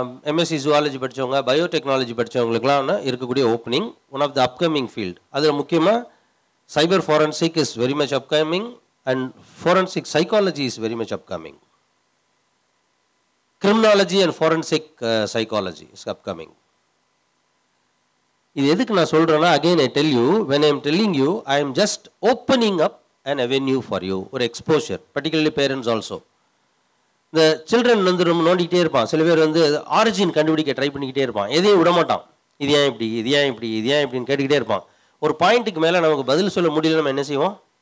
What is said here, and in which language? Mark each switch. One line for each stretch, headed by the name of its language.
Tamil: MSc zoology படித்தவங்க, biotechnology படித்தவங்களுக்குலாம் இருக்கக்கூடிய opening, one of the upcoming field. அதில் முக்கியமாக
English: Cyber forensic is very much upcoming and forensic psychology is very much upcoming. Criminology and forensic psychology is upcoming.
Tamil: இது எதுக்கு நான் சொல்கிறேன்னா,
English: again I tell you, when I am telling you, I am just opening up an avenue for you, ஒரு exposure, particularly parents also.
Tamil: இந்த children வந்து ரொம்ப நோண்டிக்கிட்டே இருப்பான். சில பேர் வந்து ஆரிஜின் கண்டுபிடிக்க ட்ரை பண்ணிக்கிட்டே இருப்பான், எதையும் விட மாட்டான். இது ஏன் இப்படி, இது ஏன் இப்படி, இது ஏன் இப்படின்னு கேட்டுக்கிட்டே இருப்பான். ஒரு பாயிண்ட்டுக்கு மேலே நமக்கு பதில் சொல்ல முடியல, நம்ம என்ன செய்வோம்?